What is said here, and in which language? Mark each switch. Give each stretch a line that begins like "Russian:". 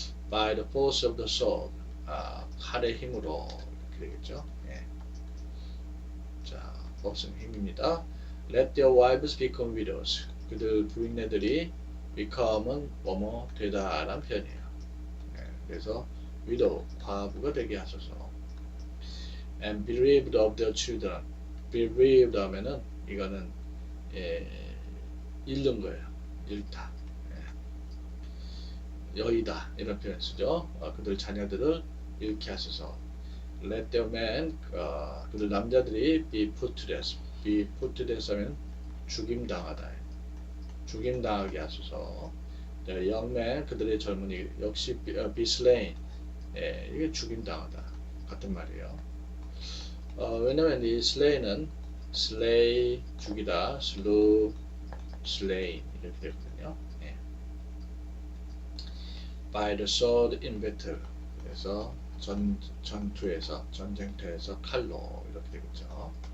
English: By the force of the sword.
Korean: 칼의 힘으로 이렇게 되겠죠. 자, force는 힘입니다.
English: Let their wives become widows.
Korean: 그들 부인네들이 become은 뭐뭐 되다라는 표현이에요. 그래서 widow, 과부가 되게 하소서.
English: And bereaved of their children.
Korean: bereaved 하면은 이거는 잃는 거예요. 잃다. 여의다 이런 표현 쓰죠. 그들 자녀들을 잃게 하소서.
English: Let their men,
Korean: 그들 남자들이
English: be put to death. be put to death
Korean: 하면 죽임당하다. 죽임당하게 하소서.
English: young men,
Korean: 그들의 젊은이 역시
English: be slain.
Korean: 이게 죽임당하다. 같은 말이에요. 왜냐면 이 slay는 slay, 죽이다, slew, slain 이렇게 되거든요.
English: By the sword in battle.
Korean: 그래서 전투에서, 전쟁터에서 칼로 이렇게 되겠죠.